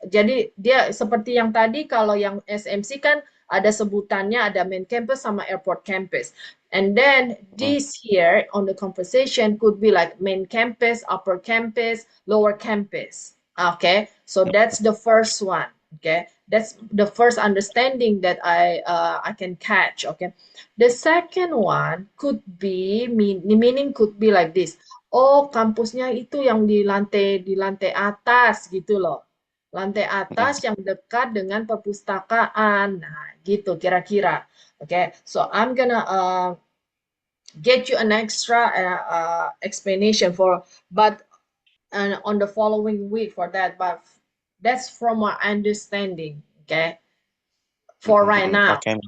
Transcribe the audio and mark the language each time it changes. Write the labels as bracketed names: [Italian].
[Indonesian] Jadi dia seperti yang tadi, kalau yang SMC kan ada sebutannya, ada main campus sama airport campus. [English] And then this here on the conversation could be like main campus, upper campus, lower campus. Okay, so that's the first one. Okay, that's the first understanding that I can catch. Okay, the second one could be meaning could be like this. [Indonesian] Oh, kampusnya itu yang di lantai atas gitu loh. Lantai atas yang dekat dengan perpustakaan. Nah, gitu kira-kira. [English] Okay, so I'm gonna get you an extra explanation but on the following week for that. But that's from my understanding. Okay, for right now.